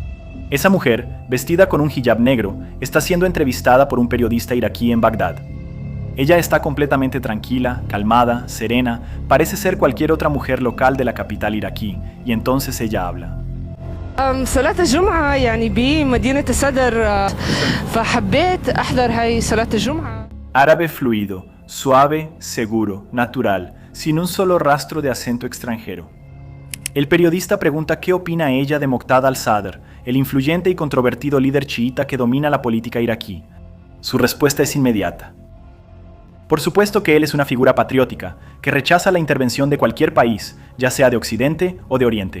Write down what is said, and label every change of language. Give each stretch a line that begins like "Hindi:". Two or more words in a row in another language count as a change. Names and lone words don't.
Spanish: Esa mujer, vestida con un hijab negro, está siendo entrevistada por un periodista iraquí en Bagdad. Ella está completamente tranquila, calmada, serena, parece ser cualquier otra mujer local de la capital iraquí, y entonces ella habla.
Arabic: صلاة الجمعة يعني بمدينة الصدر فحبيت أحضر هاي صلاة الجمعة.
Spanish: Árabe fluido, suave, seguro, natural, sin un solo rastro de acento extranjero. El periodista pregunta qué opina ella de Muqtada al-Sadr, el influyente y controvertido líder chiita que domina la política iraquí. Su respuesta es inmediata. Por supuesto que él es una figura patriótica, que rechaza la intervención de cualquier país, ya sea de Occidente o de Oriente.